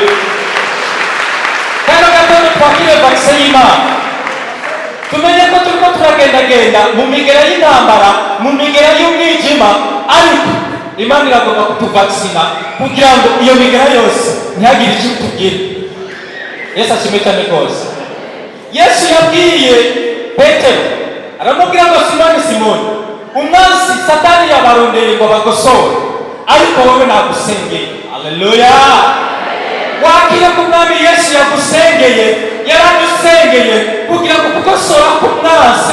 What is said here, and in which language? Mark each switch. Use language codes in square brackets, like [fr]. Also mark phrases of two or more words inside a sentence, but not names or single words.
[rn] Kano gatondo twakire vaccine y'Imana, tumenye ko turiko turagendagenda mu migera y'intambara, mu migera y'umwijima, ariko Imana iragomba kutuvaksina kugira ngo iyo migera yose ntihagire icyo tubwira. Yesu ashimwe cyane rwose. Yesu yabwiye Petero, aramubwira ngo Simoni, Simoni, umwansi Satani yabarondeye ngo bagosore, ariko wowe nagusengeye. Haleluya! Wakire ku mwami Yesu yagusengeye, yaradusengeye kugira ngo kugosora k'umwansi.